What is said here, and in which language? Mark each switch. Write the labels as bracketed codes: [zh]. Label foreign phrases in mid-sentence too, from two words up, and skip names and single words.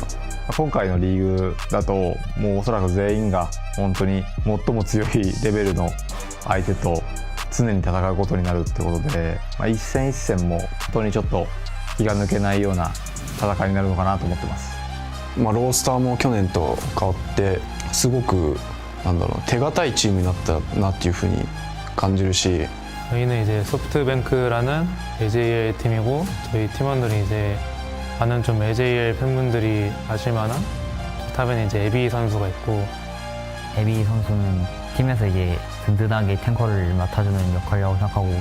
[ja] 今回のリーグだともうおそらく全員が本当に最も強いレベルの相手と常に戦うことになるってことで、一戦一戦も本当にちょっと気が抜けないような戦いになるのかなと思ってます。ロースターも去年と変わってすごく手堅いチームになったなっていうふうに感じるし、 [ko] 저희는 이제 소프트뱅크라는 AJL 팀이고 저희 팀원들이 이제 많은 좀 AJL 팬분들이 아실 만한 탑에는 이제 에비 선수가 있고, 에비 선수는 팀에서 이제 든든하게 탱커를 맡아주는 역할이라고 생각하고